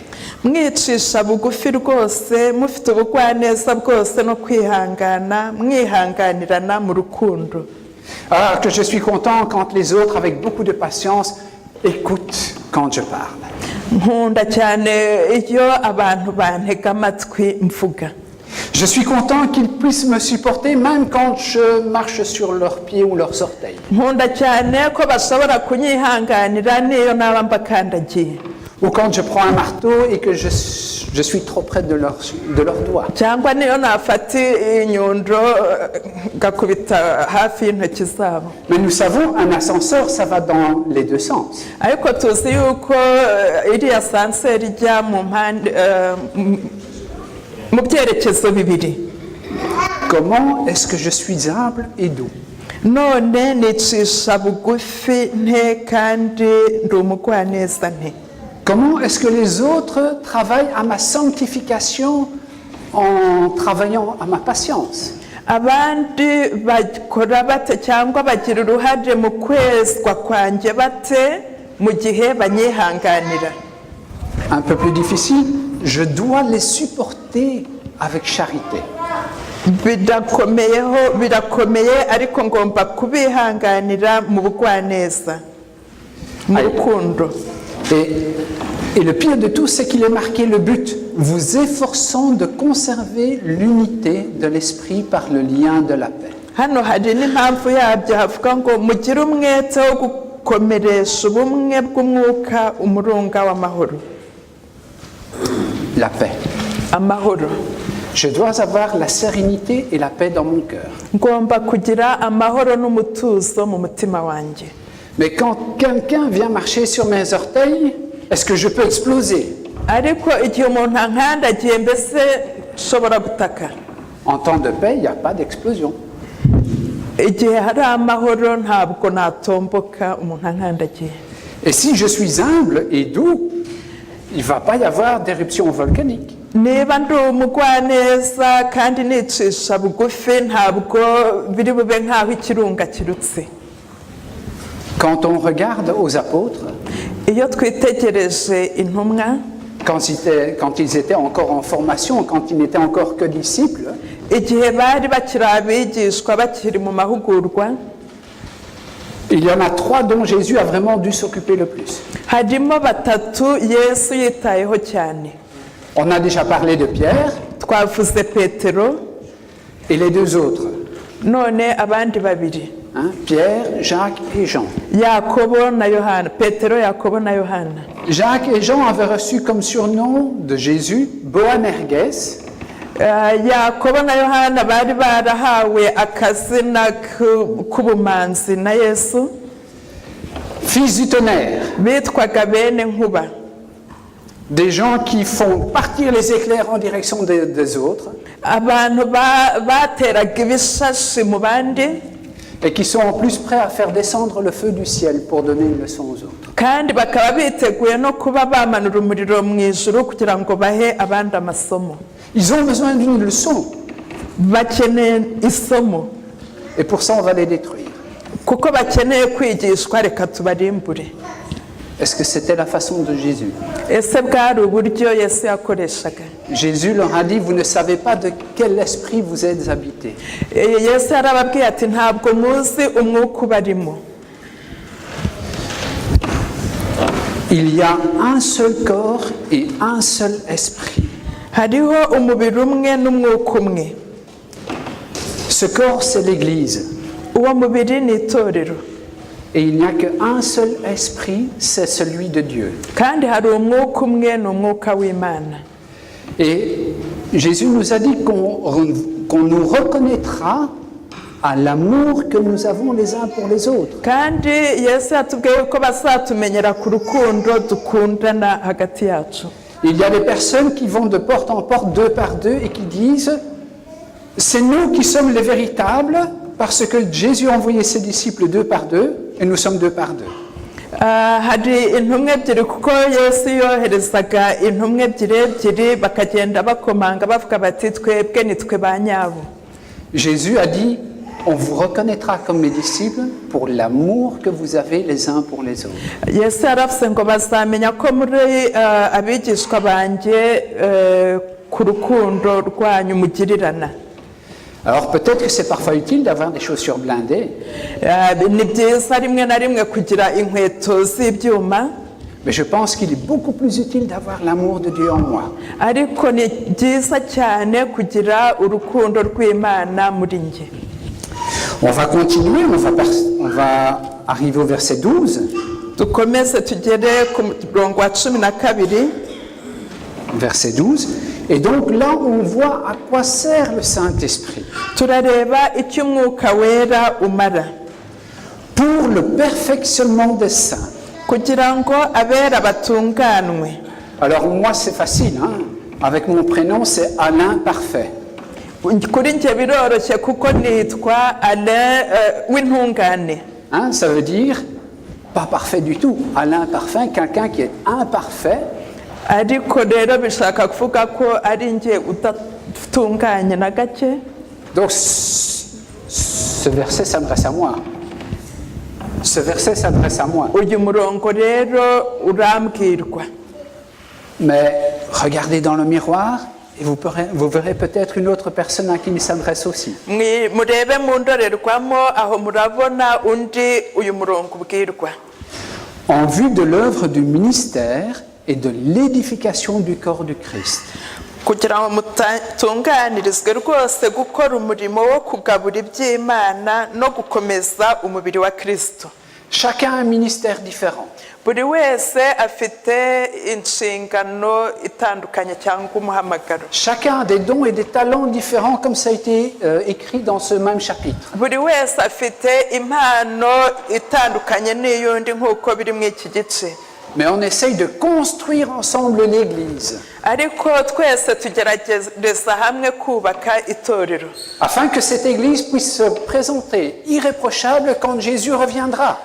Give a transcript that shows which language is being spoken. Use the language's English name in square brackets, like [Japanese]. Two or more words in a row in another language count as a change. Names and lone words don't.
[Kinyarwanda] mwicisha bugufi rwose mufite ubugwaneza bwose no kwihangana mwihanganirana mu rukundo. [French] Alors que je suis content quand les autres, avec beaucoup de patience, écoutent quand je parle. [Kinyarwanda] nkunda cyane iyo abantu bantega amatwi mvuga. [French] Je suis content qu'ils puissent me supporter même quand je marche sur leurs pieds ou leurs orteils. [Kinyarwanda] nkunda cyane ko bashobora kunyihanganira niyo naba mbakandagiye. [French] Ou quand je prends un marteau et que je suis trop près de leurs doigts. [Kinyarwanda] cyangwa niyo nafata inyundo ngakubita hafi y'intoki zabo. [French] Mais nous savons, un ascenseur, ça va dans les deux sens. [Kinyarwanda] ariko tuzi yuko iriya sanseri ijya mu mpande mu byerekezo bibiri. [French] Comment est-ce que je suis humble et doux? [Kinyarwanda] none nicisha bugufi nte kandi ndi umugwaneza nte. [French] Comment est-ce que les autres travaillent à ma sanctification en travaillant à ma patience? [Kinyarwanda] abandi bakora bate cyangwa bagira uruhare mu kwezwa kwanjye bate mu gihe banyihanganira. [French] Un peu plus difficile, je dois les supporter avec charité. [Kinyarwanda] birakomeye ariko ngomba kubihanganira mu bugwaneza, mu rukundo. [French] Et le pire de tout, c'est qu'il est marqué le but, vous efforçant de conserver l'unité de l'esprit par le lien de la paix. [Kinyarwanda] hano hari n'impamvu yabyo havuga ngo mugire umwete wo gukomeresha ubumwe bw'umwuka umurunga w'amahoro. [French] La paix. [Kinyarwanda] amahoro. [French] Je dois avoir la sérénité et la paix dans mon cœur. [Kinyarwanda] ngomba kugira amahoro n'umutuzo mu mutima wanjye. [French] Mais quand quelqu'un vient marcher sur mes orteils, est-ce que je peux exploser? [Kinyarwanda] ariko igihe umuntu ankandagiye mbese nshobora gutaka. [French] En temps de paix, il n'y a pas d'explosion. [Kinyarwanda] igihe hari amahoro ntabwo natomboka umuntu ankandagiye. [French] Et si je suis humble et doux, il ne va pas y avoir d'éruption volcanique. [Kinyarwanda] niba ndi umugwaneza kandi nicisha bugufi ntabwo biri bube nk'aho ikirunga kirutse. [French] Quand on regarde aux apôtres, [Kinyarwanda] iyo twitegereje intumwa [French] quand ils étaient encore en formation, quand ils n'étaient encore que disciples, [Kinyarwanda] igihe bari bakiri abigishwa bakiri mu mahugurwa, [French] il y en a 3 dont Jésus a vraiment dû s'occuper le plus. [Kinyarwanda] harimo batatu Yesu yitayeho cyane. [French] On a déjà parlé de Pierre [Kinyarwanda] twavuze Petero, [French] et les 2 autres, [Kinyarwanda] none abandi babiri, [French] hein, Pierre, Jacques et Jean. [Kinyarwanda] Yakobo na Yohana. Petero, Yakobo na Yohana. [French] Jacques et Jean avaient reçu comme surnom de Jésus Boanerges, [Kinyarwanda] Yakobo na Yohana bari barahawe akazina k'ubumanzi na Yesu, [French] fils du tonnerre, [Kinyarwanda] bitwaga bene nkuba. [French] des gens qui font partir les éclairs en direction des autres [Kinyarwanda] abantu bateraga ibishashi mu bandi [French] et qui sont en plus prêts à faire descendre le feu du ciel pour donner une leçon aux autres. [Kinyarwanda] kandi bakaba biteguye no kuba bamanura umuriro mu ijuru kugira ngo bahe abandi amasomo. [French] Ils ont besoin d'une leçon [Kinyarwanda] bakeneye isomo, [French] et pour ça on va les détruire. [Kinyarwanda] kuko bakeneye kwigishwa, reka tubarimbure. [French] Est-ce que c'était la façon de Jésus? [Kinyarwanda] ese bwari uburyo Yesu yakoreshaga? [French] Jésus leur a dit, vous ne savez pas de quel esprit vous êtes habités. [Kinyarwanda] Yesu yarababwiye ati ntabwo muzi umwuka ubarimo. [French] Il y a un seul corps et un seul esprit. [Kinyarwanda] hariho umubiri umwe n'umwuka umwe. [French] Ce corps, c'est l'Église. [Kinyarwanda] uwo mubiri ni itorero. [French] Et il n'y a qu'un seul esprit, c'est celui de Dieu. [Kinyarwanda] kandi hari umwuka umwe ni umwuka w'Imana. [French] Et Jésus nous a dit qu'on nous reconnaîtra à l'amour que nous avons les uns pour les autres. [Kinyarwanda] kandi Yesu yatubwiye ko bazatumenyera ku rukundo dukundana hagati yacu. [French] Il y a des personnes qui vont de porte en porte, 2 par 2, et qui disent « C'est nous qui sommes les véritables, parce que Jésus a envoyé ses disciples 2 par 2, et nous sommes 2 par 2. » [Kinyarwanda] hari intumwa ebyiri kuko Yesu yoherezaga intumwa ebyiri bakagenda bakomanga bavuga bati twebwe ni twe ba nyabo. [French] Jésus a dit « On vous reconnaîtra comme mes disciples pour l'amour que vous avez les uns pour les autres. » [Kinyarwanda] Yesu yaravuze ngo bazamenya ko muri abigishwa banjye ku rukundo rwanyu mugirirana. [French] Alors peut-être que c'est parfois utile d'avoir des chaussures blindées, [Kinyarwanda] ni byiza rimwe na rimwe kugira inkweto z'ibyuma, [French] mais je pense qu'il est beaucoup plus utile d'avoir l'amour de Dieu en moi. [Kinyarwanda] ariko ni byiza cyane kugira urukundo rw'Imana muri njye. [French] On va continuer, on va arriver au verset 12. [Kinyarwanda] dukomeze tugere ku murongo wa 12. [French] Verset 12. Et donc là, on voit à quoi sert le Saint-Esprit. [Kinyarwanda] Turareba icyo umwuka wera umara. [French] Pour le perfectionnement des saints. [Kinyarwanda] Kugira ngo abera batunganwe. [French] Alors moi, c'est facile, hein? Avec mon prénom, c'est Alain Parfait. [Kinyarwanda] Kuri njye biroroshye kuko nitwa Alain w'intungane. [French] Hein, ça veut dire pas parfait du tout. Alain Parfait, quelqu'un qui est imparfait. [Kinyarwanda] Ariko rero bishaka kuvuga ko ari njye udatunganye na gake. [French] Donc ce verset s'adresse à moi. Ce verset s'adresse à moi. [Kinyarwanda] Uyu murongo rero urambwirwa. [French] Mais regardez dans le miroir et vous verrez peut-être une autre personne à qui il s'adresse aussi. [Kinyarwanda] Murebe mu ndorerwamo aho murabona undi uyu murongo ubwirwa. [French] En vue de l'œuvre du ministère et de l'édification du corps du Christ. [Kinyarwanda] Kugira ngo mutunganirizwe rwose gukora umurimo wo kugabura iby'Imana no gukomeza umubiri wa Kristo. [French] Chacun a un ministère différent. [Kinyarwanda] Buri wese afite inshingano itandukanye cyangwa umuhamagaro. [French] Chacun a des dons et des talents différents comme ça a été écrit dans ce même chapitre. [Kinyarwanda] Buri wese afite impano itandukanye n'iyundi nk'uko biri mu iki gice. [French] Mais on essaye de construire ensemble l'Église. [Kinyarwanda] Ariko twese tugerageza hamwe kubaka itorero. [French] Afin que cette Église puisse se présenter irréprochable quand Jésus reviendra.